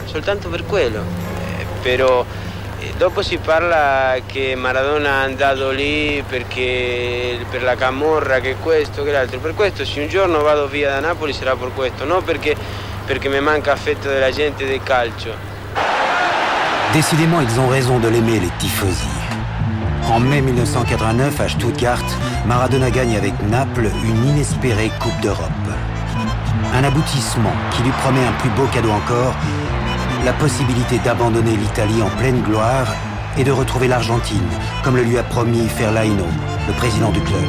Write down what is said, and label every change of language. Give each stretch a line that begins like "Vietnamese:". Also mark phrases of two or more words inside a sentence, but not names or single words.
Italian: Soltanto per quello. Però dopo si parla che Maradona è andato lì perché per la camorra, che questo, che l'altro. Per questo se un giorno vado via da Napoli sarà per questo, non perché mi manca affetto della gente del calcio.
French: Décidément, ils ont raison de l'aimer, les tifosi. En mai 1989, à Stuttgart, Maradona gagne avec Naples une inespérée Coupe d'Europe. Un aboutissement qui lui promet un plus beau cadeau encore, la possibilité d'abandonner l'Italie en pleine gloire et de retrouver l'Argentine, comme le lui a promis Ferlaino, le président du club.